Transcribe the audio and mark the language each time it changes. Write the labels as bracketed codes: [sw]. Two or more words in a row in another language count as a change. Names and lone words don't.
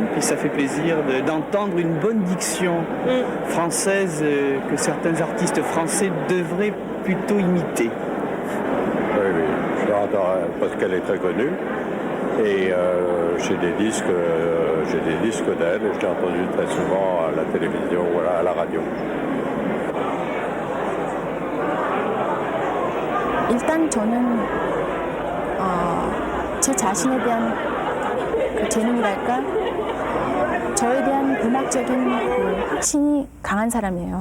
[fr] Puis ça fait plaisir d'entendre une bonne diction française que certains artistes français devraient plutôt imiter. Oui, oui, j'adore parce qu'elle est très connue. Et j'ai des disques d'elle. Je l'ai entendu très souvent à la télévision, voilà, à la radio. [ko] 일단 저는 제 자신에 대한 그 재능이랄까 저에 대한 음악적인 그 확신이 강한 사람이에요.